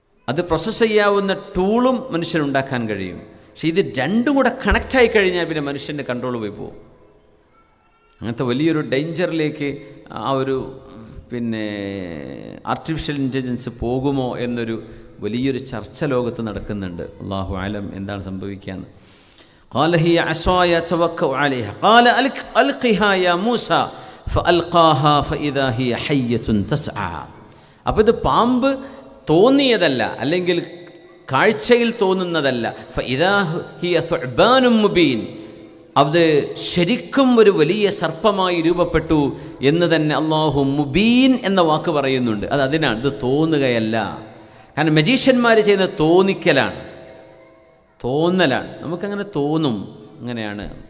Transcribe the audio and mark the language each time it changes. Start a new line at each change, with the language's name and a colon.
Malayalam: അത് പ്രോസസ്സ് ചെയ്യാവുന്ന ടൂളും മനുഷ്യനുണ്ടാക്കാൻ കഴിയും. പക്ഷേ ഇത് രണ്ടും കൂടെ കണക്റ്റായി കഴിഞ്ഞാൽ പിന്നെ മനുഷ്യൻ്റെ കൺട്രോൾ പോയി പോകും. അങ്ങനത്തെ വലിയൊരു ഡേഞ്ചറിലേക്ക് ആ ഒരു പിന്നെ ആർട്ടിഫിഷ്യൽ ഇൻ്റലിജൻസ് പോകുമോ എന്നൊരു വലിയൊരു ചർച്ച ലോകത്ത് നടക്കുന്നുണ്ട്. അല്ലാഹു അലം എന്താണ് സംഭവിക്കാന്ന്.
Arabic: قال هي عصاي اتوكل عليها قال القها يا موسى فالقاها فاذا هي حيه تسعى.
Malayalam: അപ്പോൾ ഇത് പാമ്പ് തോന്നിയതല്ല, അല്ലെങ്കിൽ കാഴ്ചയിൽ തോന്നുന്നതല്ല.
Arabic: ഫഇദാ ഹിയ സുഅ്ബാനും മുബീൻ,
Malayalam: അത് ശരിക്കും ഒരു വലിയ സർപ്പമായി രൂപപ്പെട്ടു എന്ന് തന്നെ അല്ലാഹു മുബീൻ എന്ന വാക്ക് പറയുന്നുണ്ട്. അത് അതിനാണ്, ഇത് തോന്നുകയല്ല. കാരണം മജീഷ്യന്മാർ ചെയ്യുന്നത് തോന്നലാണ്. നമുക്കങ്ങനെ തോന്നും. അങ്ങനെയാണ്.